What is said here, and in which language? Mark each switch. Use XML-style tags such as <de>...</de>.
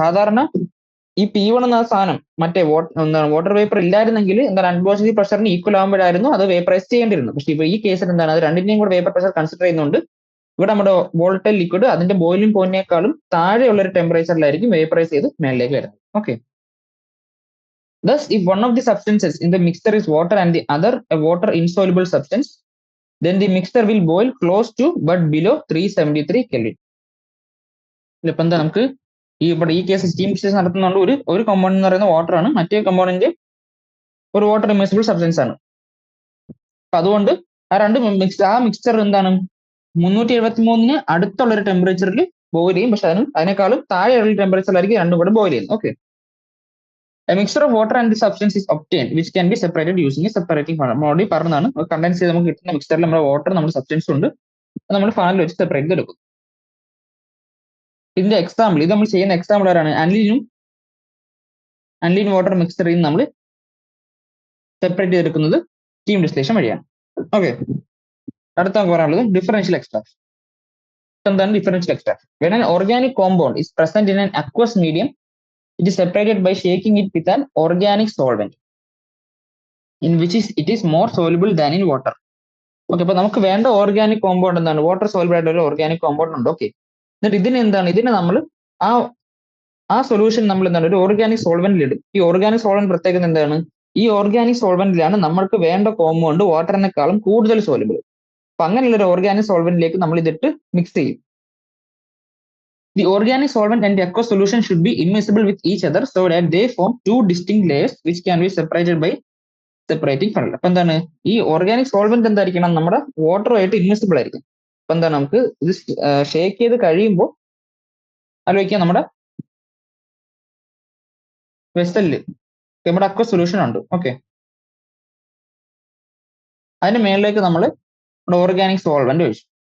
<ml>സാധാരണ ഈ P1 എന്ന സാധനം മറ്റേ വാട്ടർ വേപ്പർ ഇല്ലായിരുന്നെങ്കിൽ എന്താണ് അറ്റ്മോസ്ഫിയർ പ്രഷറിന് ഈക്വൽ ആകുമ്പോഴായിരുന്നു അത് വേപ്പറൈസ് ചെയ്യേണ്ടിരുന്നത്. പക്ഷേ ഇപ്പൊ ഈ കേസിൽ എന്താണ് അത് രണ്ടിന്റെയും കൂടെ വേപ്പർ പ്രഷർ കൺസിഡർ ചെയ്യുന്നുണ്ട്. ഇവിടെ നമ്മുടെ വോളറ്റൈൽ ലിക്വിഡ് അതിന്റെ ബോയിലിംഗ് പോയിന്റിനേക്കാളും താഴെയുള്ള ഒരു ടെമ്പറേച്ചറിലായിരിക്കും വേപ്പറൈസ് ചെയ്ത് മേളിലേക്ക് വരുന്നത്.</ml> <en>Okay, thus if one of the substances in the mixture is water and the other a water insoluble substance, then the mixture will boil close to but below 373 Kelvin.</en> <ml>ഇപ്പൊ എന്താ നമുക്ക് ഇവിടെ ഈ കേസ് സ്റ്റീം ഡിസ്റ്റിലേഷൻ നടത്തുന്നതുകൊണ്ട് ഒരു compound എന്ന് പറയുന്നത് water ആണ്, മറ്റേ കോമ്പൗണ്ടിന്റെ ഒരു വാട്ടർ ഇമ്മേഴ്സിബിൾ സബ്സ്റ്റൻസ് ആണ്. അപ്പൊ അതുകൊണ്ട് ആ മിക്സ്ചർ എന്താണ് 373 അടുത്തുള്ള ഒരു ടെമ്പറേച്ചറിൽ ബോയിൽ ചെയ്യും. പക്ഷെ അതിനേക്കാളും താഴെയുള്ള ടെമ്പറേച്ചറിലായിരിക്കും രണ്ടും കൂടെ ബോയിൽ ചെയ്യുന്നത്.</ml> <en>Okay, a mixture of water and the substance is obtained which can be separated using a separating funnel.</en> <ml>നമ്മൾ ഓൾറെഡി പറഞ്ഞതാണ്, കണ്ടൻസ് ചെയ്ത് നമുക്ക് കിട്ടുന്ന മിക്സ്ചറിൽ നമ്മുടെ വാട്ടർ നമ്മുടെ സബ്സ്റ്റൻസ് ഉണ്ട്, നമ്മൾ ഫണലിൽ വെച്ച് സെപ്പറേറ്റ് ചെയ്തെടുക്കും. ഇതിന്റെ എക്സാമ്പിൾ, ഇത് നമ്മൾ ചെയ്യുന്ന എക്സാമ്പിൾ ആരാണ്? അനിലീൻ വാട്ടർ മിക്സ്ചറിൽ നിന്ന് നമ്മൾ സെപ്പറേറ്റ് ചെയ്തെടുക്കുന്നത് സ്റ്റീം ഡിസ്റ്റിലേഷൻ വഴിയാണ്. ഓക്കെ, അടുത്ത നമുക്ക് പറയാനുള്ളത് ഡിഫറൻഷ്യൽ എക്സ്ട്രാക്ഷൻ. എന്താണ് differential extraction?</ml> <en>when an organic compound is present in an aqueous medium, it is separated by shaking it with an organic solvent in which it is more soluble than in water.</en> <ml>Okay, അപ്പൊ നമുക്ക് വേണ്ട organic compound എന്താണ്? Water soluble ആയിട്ട് ഒരു organic compound ഉണ്ട്. Okay, എന്നിട്ട് ഇതിനെ നമ്മൾ ആ സൊല്യൂഷൻ നമ്മൾ എന്താണ് ഒരു ഓർഗാനിക് സോൾവെന്റിൽ ഇടും. ഈ ഓർഗാനിക് സോൾവെന്റ് പ്രത്യേകത എന്താണ്? ഈ ഓർഗാനിക് സോൾവെന്റിലാണ് നമ്മൾക്ക് വേണ്ട കോമ്പൗണ്ട് വാട്ടറിനേക്കാളും കൂടുതൽ സോലുബിൾ. അപ്പൊ അങ്ങനെയുള്ള ഒരു ഓർഗാനിക് സോൾവെന്റിലേക്ക് നമ്മൾ ഇതിട്ട് മിക്സ് ചെയ്യും.</ml> <en>The organic solvent and the aqueous solution should be immiscible with each other so that they form two distinct layers which can be separated by separating funnel.</en> <ml>അപ്പൊ എന്താണ് ഈ ഓർഗാനിക് സോൾവെന്റ് എന്തായിരിക്കണം, നമ്മുടെ വാട്ടറുമായിട്ട് ഇൻമിസിബിൾ ആയിരിക്കും. അപ്പൊ എന്താണ് നമുക്ക് ഇത് ഷേക്ക് ചെയ്ത് കഴിയുമ്പോൾ ആലോചിക്കാം, നമ്മുടെ വെസലില് നമ്മുടെ അക്വസ് സൊല്യൂഷൻ ഉണ്ട്. ഓക്കെ, അതിന് മേളിലേക്ക് നമ്മൾ നമ്മുടെ ഓർഗാനിക് സോൾവെന്റ് ഒഴിച്ചു.</ml>